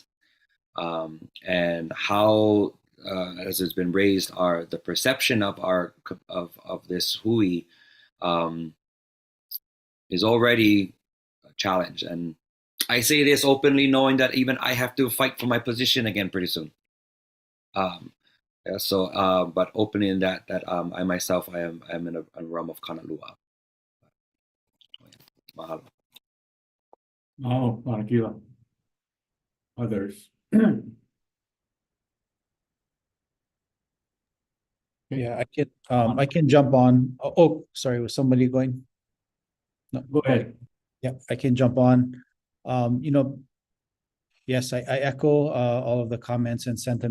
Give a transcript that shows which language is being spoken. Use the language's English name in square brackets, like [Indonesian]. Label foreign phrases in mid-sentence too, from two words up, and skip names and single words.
[English] And how, as has been raised, the perception of this hui is already a challenge. And I say this openly, knowing that even I have to fight for my position again pretty soon. But opening in that I myself, I am in a realm of kanalua. Mahalo. Oh, Manakila. Others. Yeah, I can jump on. Oh, sorry, was somebody going? No, go ahead. Yeah, I can jump on. Yes, I echo all of the comments and sentiments.